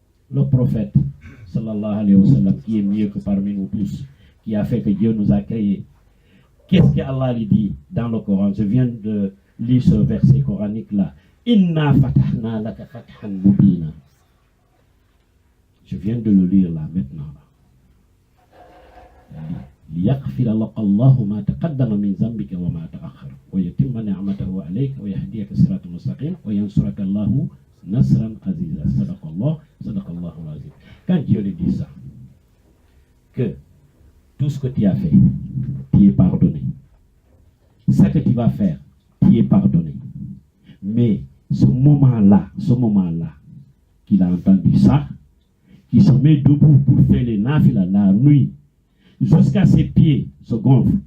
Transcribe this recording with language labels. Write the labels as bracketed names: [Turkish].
[French] Le prophète, [Arabic] sallallahu alayhi wa sallam, [French] qui est mieux que parmi nous tous, qui a fait que Dieu nous a créés. Qu'est-ce qu'Allah lui dit dans le Coran? Je viens de lire ce verset coranique là. [Arabic] Inna fatahna laka fathan mubina. [French] Je viens de le lire là maintenant. [Arabic] ليغفر لك الله ما تقدم من ذنبك وما تأخر ويتم نعمته عليك ويهديك صراطا مستقيما وينصرك الله نصرا عزيزا صدق الله العظيم. [French] Quand Dieu lui dit ça, que tout ce que tu as fait, tu es pardonné. Ce que tu vas faire, tu es pardonné. Mais ce moment-là, qu'il a entendu ça, qu'il se met debout pour faire les nafila la nuit, jusqu'à ses pieds se gonflent.